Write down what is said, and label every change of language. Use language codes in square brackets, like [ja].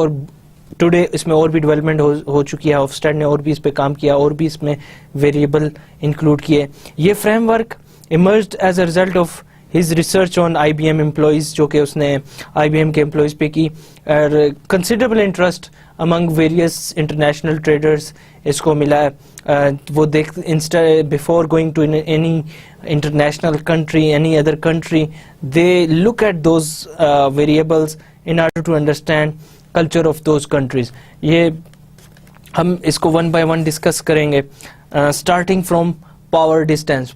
[ur] اور ٹوڈے اس میں اور بھی ڈیولپمنٹ ہو چکی ہے, ہوفسٹیڈ نے اور بھی اس پہ کام کیا, اور بھی اس میں ویریبل انکلوڈ کیے. یہ [en] framework emerged as a result of his research on IBM employees [ur] جو کہ اس نے IBM کے امپلائیز پہ کی, اور [en] considerable interest among various international traders [ur] اس کو ملا ہے. [en] وہ before going to any international country, any other country, they look at those variables in order to understand culture of those countries. [ur] یہ ہم اس کو one by one ڈسکس کریں گے, [en] starting from power distance.